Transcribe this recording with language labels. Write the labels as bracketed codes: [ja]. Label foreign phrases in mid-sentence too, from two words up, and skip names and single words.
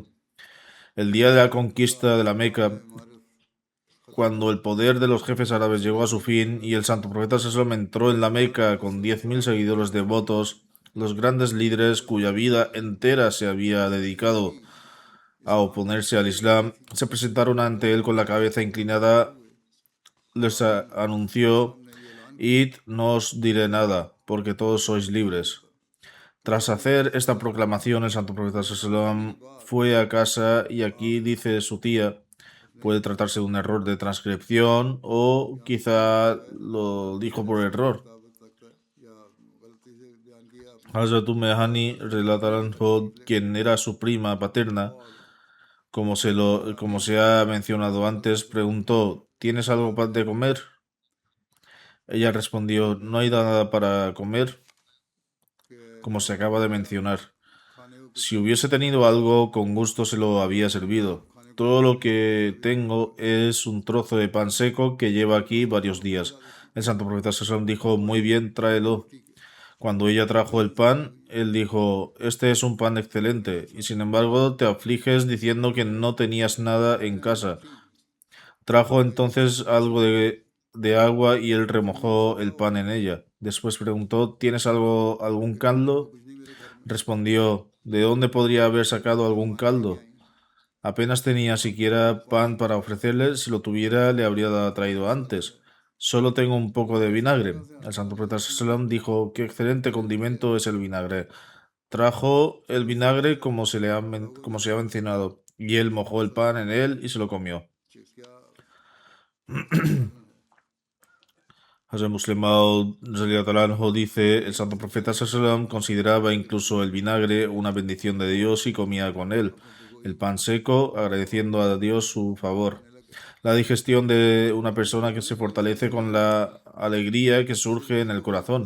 [es] El día de la conquista de la Meca, cuando el poder de los jefes árabes llegó a su fin y el santo profeta Sallam entró en la Meca con 10.000 seguidores devotos, los grandes líderes cuya vida entera se había dedicado a oponerse al Islam, se presentaron ante él con la cabeza inclinada, les anunció, id, no os diré nada, porque todos sois libres. Tras hacer esta proclamación, el santo profeta Sallam fue a casa y aquí dice su tía, puede tratarse de un error de transcripción o quizá lo dijo por error. [ur] کتابت لگتا ہے یا غلطی سے بیان کیا [es] Hazrat Mehani relataron quien era su prima paterna, como se ha mencionado antes, preguntó, ¿tienes algo de comer? Ella respondió, no hay nada para comer, कि como se acaba de mencionar. [ur] کھانے کو کچھ [es] Si hubiese tenido algo, con gusto se lo había servido. Todo lo que tengo es un trozo de pan seco que lleva aquí varios días. El santo profeta Sallam dijo, muy bien, tráelo. Cuando ella trajo el pan, él dijo, este es un pan excelente, y sin embargo te afliges diciendo que no tenías nada en casa. Trajo entonces algo de agua y él remojó el pan en ella. Después preguntó, ¿tienes algún caldo? [ur] کچھ نہیں میرے گھر میں [es] Respondió, ¿de dónde podría haber sacado algún caldo? Apenas tenía siquiera pan para ofrecerle, si lo tuviera le habría traído antes. Solo tengo un poco de vinagre. El santo profeta Sallam dijo, qué excelente condimento es el vinagre. Trajo el vinagre como se ha mencionado, y él mojó el pan en él y se lo comió. [ur] چیز کیا [es] Hazrat Muslim Maud [ar] رضي الله عنه [es] dice, el santo profeta sallam consideraba incluso el vinagre una bendición de Dios y comía con él el pan seco, agradeciendo a Dios su favor. La digestión de una persona que se fortalece con la alegría que surge en el corazón.